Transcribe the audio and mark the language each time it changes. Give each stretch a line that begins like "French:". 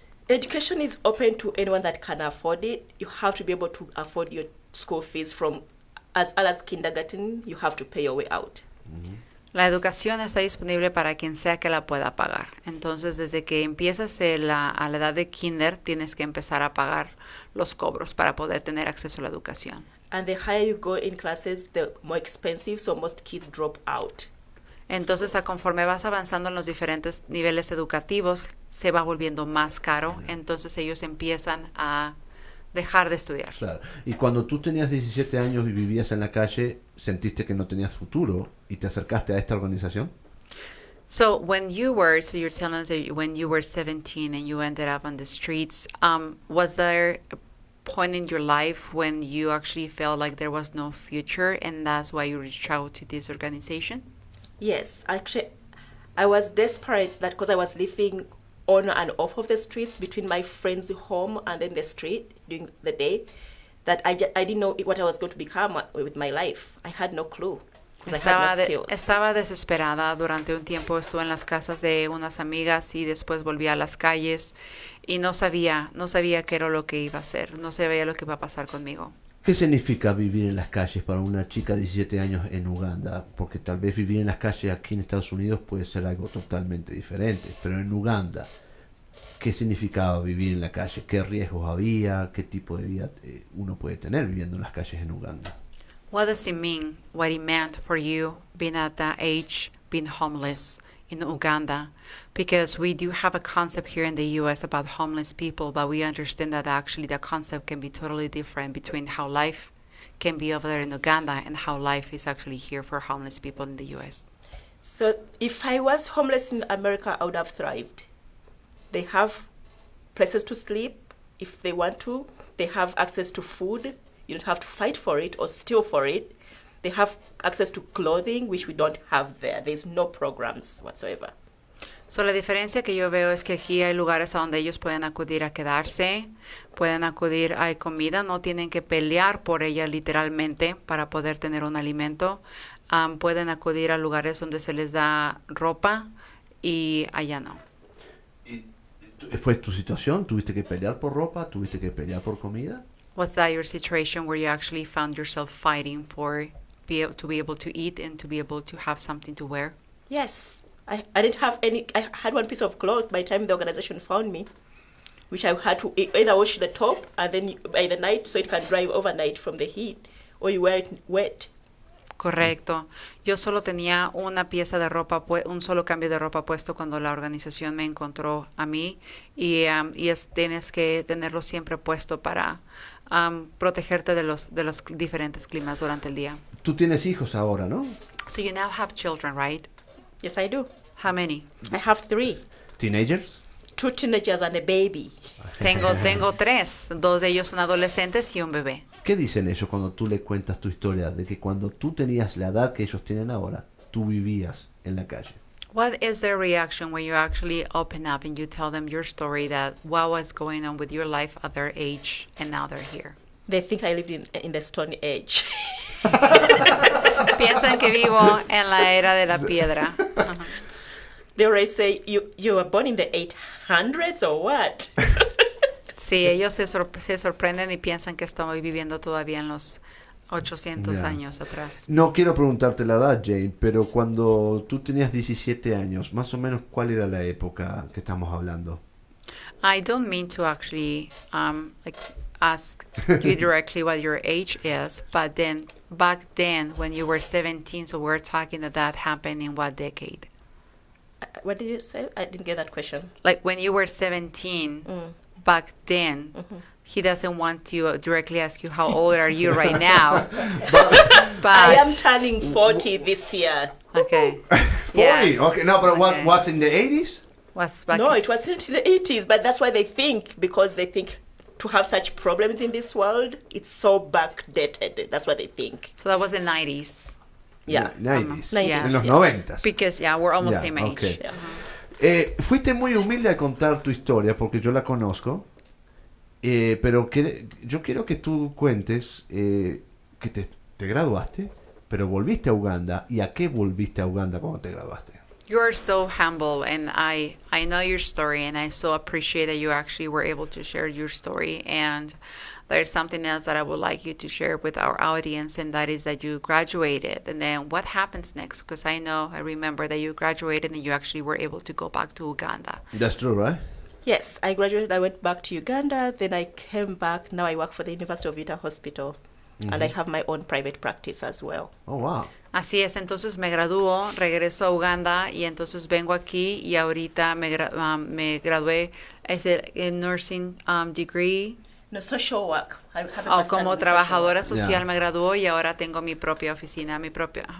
English: Education is open to anyone that can afford it. You have to be able to afford your school fees from as early as kindergarten. You have to pay your way out.
Spanish: La educación está disponible para quien sea que la pueda pagar. Entonces, desde que empiezas a la edad de kinder, tienes que empezar a pagar los cobros para poder tener acceso a la educación.
English: And the higher you go in classes, the more expensive, so most kids drop out.
Spanish: Entonces, conforme vas avanzando en los diferentes niveles educativos, se va volviendo más caro. Entonces, ellos empiezan a dejar de estudiar. Claro. Y cuando tú tenías 17 años y vivías en la calle, ¿sentiste que no tenías futuro y te acercaste a esta organización?
English: So you're telling us that when you were 17 and you ended up on the streets, was there a point in your life when you actually felt like there was no future and that's why you reached out to this organization? Yes, actually, I was desperate that because I was living on and off of the streets between my friend's home and then the street during the day, that I didn't know what I was going to become with my life. I had no clue. I had no skills.
Spanish: Estaba desesperada. Durante un tiempo estuve en las casas de unas amigas y después volví a las calles y no sabía qué era lo que iba a hacer, no sabía lo que iba a pasar conmigo. ¿Qué significa vivir en las calles para una chica de 17 años en Uganda? Porque tal vez vivir en las calles aquí en Estados Unidos puede ser algo totalmente diferente, pero en Uganda, ¿qué significaba vivir en la calle? ¿Qué riesgos había? ¿Qué tipo de vida uno puede tener viviendo en las calles en Uganda?
English: What does it mean, what it meant for you being at that age, being homeless in Uganda? Because we do have a concept here in the US about homeless people, but we understand that actually the concept can be totally different between how life can be over there in Uganda and how life is actually here for homeless people in the US. So if I was homeless in America, I would have thrived. They have places to sleep if they want to. They have access to food. You don't have to fight for it or steal for it. They have access to clothing, which we don't have there. There's no programs whatsoever.
Spanish: So, la diferencia que yo veo es que aquí hay lugares a donde ellos pueden acudir a quedarse, pueden acudir a comida, no tienen que pelear por ella literalmente para poder tener un alimento. Pueden acudir a lugares donde se les da ropa y allá no. ¿Fue tu situación? ¿Tuviste que pelear por ropa? ¿Tuviste que pelear por comida?
English: Was that your situation where you actually found yourself fighting for to be able to eat and to be able to have something to wear? Yes. I didn't have any. I had one piece of cloth by the time the organization found me, which I had to either wash the top and then by the night so it can dry overnight from the heat, or you wear it wet.
Spanish: Correcto. Yo solo tenía una pieza de ropa, un solo cambio de ropa puesto cuando la organización me encontró a mí y tienes que tenerlo siempre puesto para protegerte de los diferentes climas durante el día. Tú tienes hijos ahora, ¿no?
English: So you now have children, right? Yes, I do. How many? I have 3. ¿Teenagers? 2 teenagers and a baby.
Spanish: Tengo 3. 2 de ellos son adolescentes y un bebé. ¿Qué dicen ellos cuando tú le cuentas tu historia de que cuando tú tenías la edad que ellos tienen ahora, tú vivías en la calle?
English: What is their reaction when you actually open up and you tell them your story, that what was going on with your life at their age and now they're here? They think I lived in the Stone Age.
Spanish: Piensan que vivo en la era de la piedra.
English: They always say, you were born in the 800s or what?
Spanish: Sí, ellos se sorprenden y piensan que estamos viviendo todavía en los 800 años atrás. No quiero preguntarte la edad, Jane, pero cuando tú tenías 17 años, más o menos, ¿cuál era la época que estamos hablando?
English: I don't mean to actually ask you directly what your age is, but then back then when you were 17, so we're talking that happened in what decade? What did you say? I didn't get that question. Like when you were 17, back then, he doesn't want to directly ask you how old are you right now. But I am turning 40 this year. Okay. 40? Yes. Okay, no, but what Okay. was in the 80s? Was back No, it wasn't in the 80s, but that's why they think, because they think to have such problems in this world, it's so backdated. That's what they think. So that was the 90s. Yeah. 90s. 90s. Yeah.
Spanish: En los
English: Yeah. 90s. Because, we're almost Yeah, same age. okay. Yeah.
Spanish: Fuiste muy humilde al contar tu historia porque yo la conozco, pero yo quiero que tú cuentes que te graduaste, pero volviste a Uganda. ¿Y a qué volviste a Uganda cuando te graduaste?
English: You're so humble, and I know your story, and I so appreciate that you actually were able to share your story. And there's something else that I would like you to share with our audience, and that is that you graduated. And then what happens next? Because I remember that you graduated and you actually were able to go back to Uganda. That's true, right? Yes, I graduated. I went back to Uganda. Then I came back. Now I work for the University of Utah Hospital. And I have my own private practice as well. Oh, wow.
Spanish: Así es, entonces me graduó, regreso a Uganda y entonces vengo aquí y ahorita me gradué, es el
English: nursing degree. No, social work. I have a master's
Spanish: Como
English: in
Spanish: trabajadora social
English: social Yeah.
Spanish: me graduó y ahora tengo mi propia oficina, mi propia.